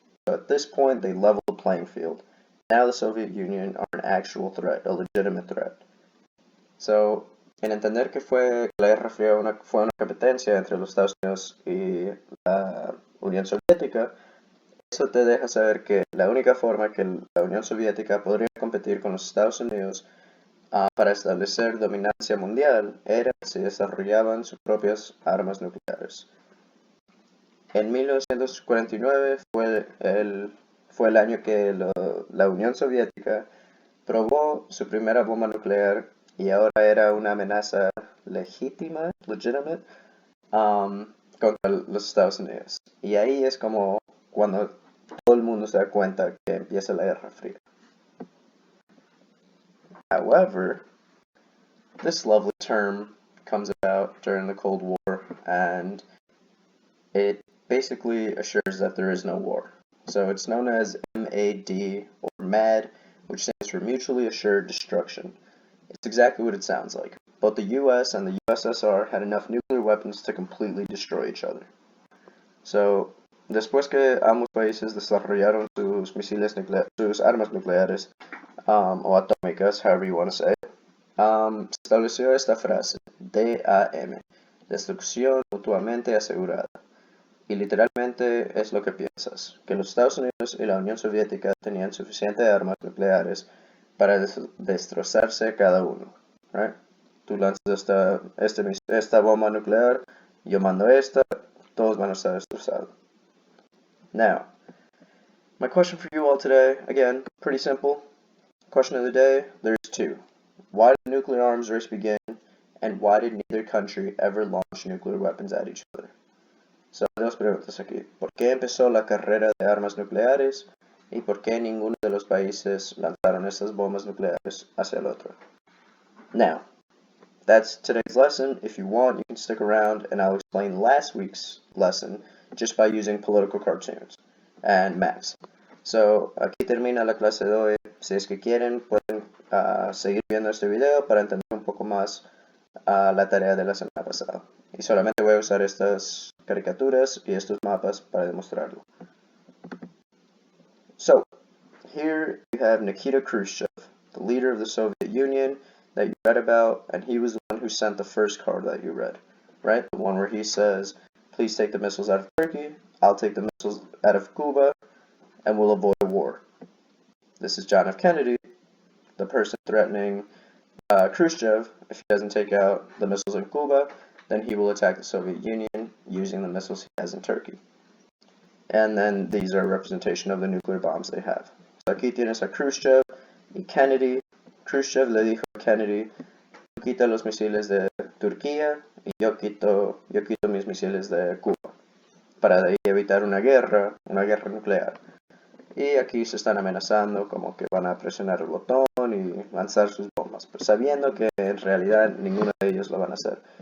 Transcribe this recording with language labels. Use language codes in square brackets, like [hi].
[en] So at this point, they leveled the playing field. Now the Soviet Union are an actual threat, a legitimate threat. [es] So, en entender que la Guerra Fría fue una competencia entre los Estados Unidos y la Unión Soviética, eso te deja saber que la única forma que la Unión Soviética podría competir con los Estados Unidos para establecer dominancia mundial era si desarrollaban sus propias armas nucleares. En 1949 fue el año que la Unión Soviética probó su primera bomba nuclear y ahora era una amenaza legítima, legitimate, contra los Estados Unidos. Y ahí es como cuando todo el mundo se da cuenta que empieza la Guerra Fría. [en] However, this lovely term comes about during the Cold War, and it basically assures that there is no war. So it's known as MAD, or MAD, which stands for Mutually Assured Destruction. It's exactly what it sounds like. Both the US and the USSR had enough nuclear weapons to completely destroy each other. [es] So, después que ambos países desarrollaron sus armas nucleares, o atómicas, [en] however you want to say, [es] se estableció esta frase, DAM, destrucción mutuamente asegurada. Y literalmente es lo que piensas, que los Estados Unidos y la Unión Soviética tenían suficientes armas nucleares para destrozarse cada uno, right? Tú lanzas esta bomba nuclear, yo mando esta, todos van a estar destrozados. [en] Now, my question for you all today, again, pretty simple. Question of the day, there's two. Why did the nuclear arms race begin, and why did neither country ever launch nuclear weapons at each other? [es] So, dos preguntas aquí. ¿Por qué empezó la carrera de armas nucleares? ¿Y por qué ninguno de los países lanzaron estas bombas nucleares hacia el otro? [en] Now, that's today's lesson. If you want, you can stick around and I'll explain last week's lesson just by using political cartoons and maps. [es] So, aquí termina la clase de hoy. Si es que quieren, pueden seguir viendo este video para entender un poco más la tarea de la semana pasada. Y solamente voy a usar estas caricaturas y estos mapas para demostrarlo. [en] So, here you have Nikita Khrushchev, the leader of the Soviet Union that you read about, and he was the one who sent the first card that you read, right? The one where he says, please take the missiles out of Turkey, I'll take the missiles out of Cuba, and we'll avoid a war. This is John F. Kennedy, the person threatening Khrushchev. If he doesn't take out the missiles in Cuba, then he will attack the Soviet Union using the missiles he has in Turkey. And then these are a representation of the nuclear bombs they have. [es] So aquí tienes a Khrushchev y Kennedy. Khrushchev le dijo a Kennedy, tú quita los misiles de Turquía y yo quito mis misiles de Cuba, para de ahí evitar una guerra nuclear. Y aquí se están amenazando como que van a presionar el botón y lanzar sus bombas, pero sabiendo que en realidad ninguno de ellos lo van a hacer.